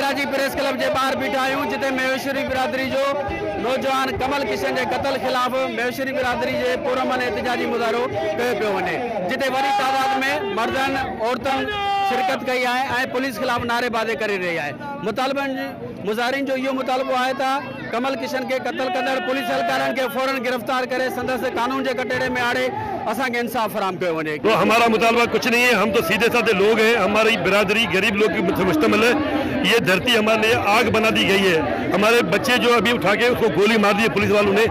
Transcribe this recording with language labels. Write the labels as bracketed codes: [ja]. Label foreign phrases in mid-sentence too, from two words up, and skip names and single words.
[sd] प्रेस क्लब के बाहर बीठा आहियूं जिते महेश्वरी बिरादरी जो नौजवान कमल किशन के कत्ल खिलाफ महेश्वरी बिरादरी के पुरअमन एहतजाजी मुज़ाहिरो कयो पियो वञे, जिते वॾी तादाद में मर्दनि औरतनि शिरकत कई है, पुलिस खिलाफ नारेबाज़ी करे रही है। मुज़ाहिरीन जो यो मुतालबो है था कमल किशन के कत्ल कंदड़ पुलिस एहलकारन के फौरन गिरफ्तार करे संदस कानून के कटेरे में आड़े असांखे इंसाफ फराम किया वने। [ur] تو ہمارا مطالبہ کچھ نہیں ہے، ہم تو سیدھے سادے لوگ ہیں، ہماری برادری غریب لوگ کی مشتمل ہے. یہ دھرتی ہمارے لیے آگ بنا دی گئی ہے۔ ہمارے بچے جو ابھی اٹھا کے اس کو گولی مار دی ہے پولیس والوں نے.